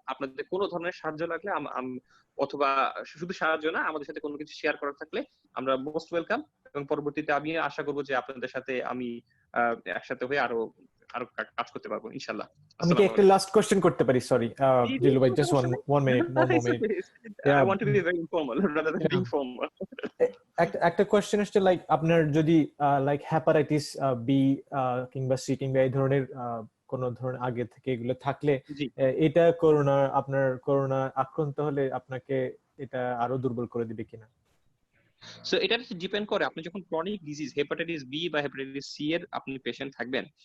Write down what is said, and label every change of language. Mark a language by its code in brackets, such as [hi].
[bn] আপনাদের কোনো ধরনের সাহায্য লাগলে অথবা শুধু সাহায্য না, আমাদের সাথে কোনো কিছু শেয়ার করার থাকলে আমরা [en] most welcome, [bn] এবং পরবর্তীতে আমি আশা করবো যে আপনাদের সাথে আমি একসাথে হয়ে আরো কাজ করতে পারবো ইনশাআল্লাহ। আমি কি একটা লাস্ট কোশ্চেন করতে পারি? [en] Sorry Jilu ভাই, just one minute. I want to be very informal rather than being formal. [bn] একটা কোশ্চেন আসছে, লাইক আপনার যদি লাইক হেপাটাইটিস বি কিংবা সি কিংবা এই ধরনের কোন ধরনের আগে থেকে এগুলো থাকলে, এটা আপনার করোনা আক্রান্ত হলে আপনাকে এটা আরো দুর্বল করে দিবে কিনা? সো এটা ডিপেন্ড করে আপনি যখন ক্রনিক ডিজিজ হেপাটাইটিস বি বা হেপাটাইটিস সি এর আপনি পেশেন্ট থাকবেন।